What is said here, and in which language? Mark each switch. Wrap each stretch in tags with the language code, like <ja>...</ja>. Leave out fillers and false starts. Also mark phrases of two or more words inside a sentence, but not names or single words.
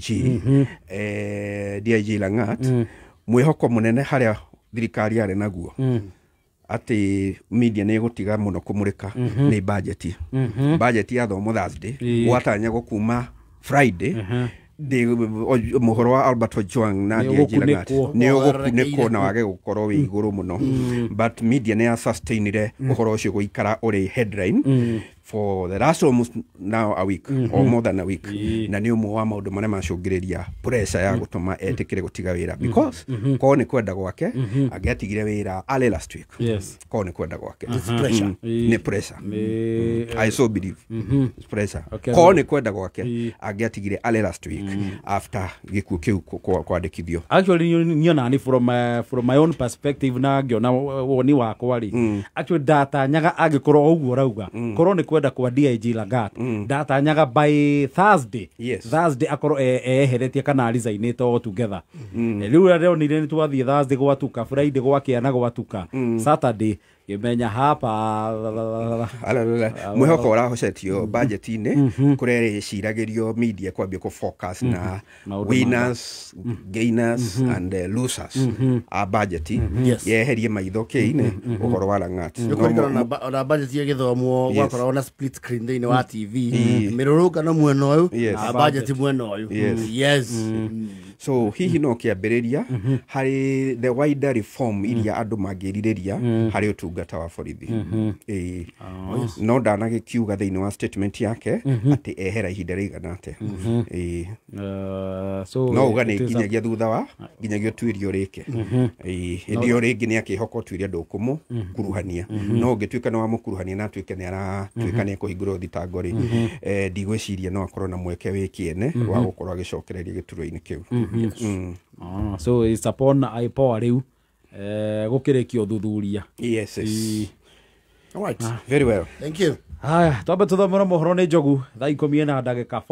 <ki>DIG Langat mwĩhoko mũnene harĩa thirikari yarĩ naguo atĩ media nĩ gũtiga mũno kũmũrĩka nĩ budget ya thomo Thursday gwatanya gũkuma Friday mũhoro wa Albert Ojwang na DIG Langat nĩ ũgũkunĩkwo na wage gũkorwo wĩ igũrũ mũno but media nĩ ya sustainire ũhoro ũcio gũikara ũrĩ</ki> <en>headline for the last almost now a week or more than a week</en> <ki>na nĩ ũmwe wa maũndũ marĩa macũngĩrĩria pressure ya gũtũma etĩkĩre gũtiga wĩra because korwo nĩ kwenda gwake angĩatigire wĩra</ki> <en>early last week</en> <ki>korwo nĩ kwenda gwake nĩ pressure</ki> <en>I so believe it's pressure</en> <ki>korwo nĩ kwenda gwake angĩatigire</ki> <en>early last week</en> <ki>after gĩkuũ kĩu kwandĩkithio actually niona ni</ki> <en>from my own perspective</en> <ki>na ngĩona woni wakwa rĩ actually ndatanyaga angĩkorwo ũguo rauga korwo nĩ kwenda kwa DIG Langat ndatanyaga by Thursday akorwo eheretie kana resignate altogether rĩu rĩo nĩ twathiĩ Thursday gwatuka Friday gwakĩana gwatuka Saturday imenya hapa mwĩhoko ũrahocetio budget-inĩ kũrerĩciragĩrio media kwambia kũ focus na</ki> <en>winners gainers and losers</en> <ki>a budget yeherie maitho kĩ-inĩ ũhoro wa Langat na budget ya gĩthomo gwakorwo na</ki> <en>split screen</en> <ki>thĩinĩ wa TV mĩrũrũngano mwena ũyũ na budget mwena ũyũ so hihi no kĩambĩrĩria harĩ</ki> <en>the wider reform</en> <ki>iria andũ mangĩrirĩria harĩ ũtungata wa borithi no ndanagĩkiuga thĩinĩ wa statement yake atĩ ehera ihinda rĩigana atĩa no uga nĩ nginyagia thutha wa nginyagia ũtuĩrio rĩke hĩndĩ ĩyo rĩngĩ nĩ akĩhoka ũtuĩria ndũkũmũkuruhania no ũngĩtuĩka nĩ wamũkuruhania na atuĩke nĩ aratuĩka nĩ ekũhingũrwo thitango rĩ ndigwĩciria no akorwo na mweke wĩ kĩene wa gũkorwo agĩcokereria gĩturwa-inĩ kĩu</ki> <en>so it's upon IPOA</en> <ki>rĩu gũkĩrĩkia ũthuthuria</ki> <en>all right very well thank you</en> <ki>haya twambe tũthomera mohoro nĩ Njogu thaa 10 na ndagĩka 4</ki>